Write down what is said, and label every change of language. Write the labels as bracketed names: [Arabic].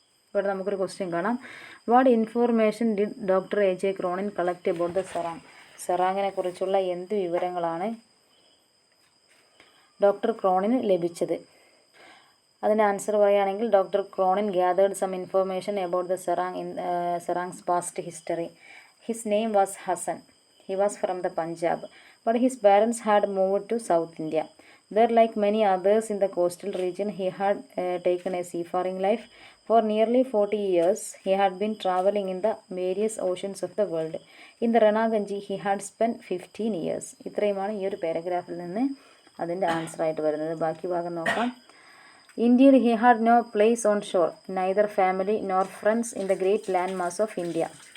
[Malayalam] ഇവിടെ നമുക്കൊരു ക്വസ്റ്റ്യൻ കാണാം. [English] What information did doctor A J Cronin collect about the serang. [Malayalam] സെറാങ്ങിനെ കുറിച്ചുള്ള എന്ത് വിവരങ്ങളാണ് ഡോക്ടർ ക്രോണിന് ലഭിച്ചത്? അതിൻ്റെ ആൻസർ പറയുകയാണെങ്കിൽ [English] Doctor Cronin gathered some information about the serang's past history. His name was Hasan. He was from the Punjab, but his parents had moved to South India. There, like many others in the coastal region, he had taken a seafaring life. For nearly 40 years, he had been traveling in the various oceans of the world. In the Ranaganji, he had spent 15 years. [Malayalam] ഇത്രയുമാണ് ഈ ഒരു പാരഗ്രാഫിൽ നിന്ന് അതിൻ്റെ answer ആയിട്ട് വരുന്നത്. ബാക്കി ഭാഗം നോക്കാം. [English] Indeed, he had no place on shore, neither family nor friends in the great landmass of India.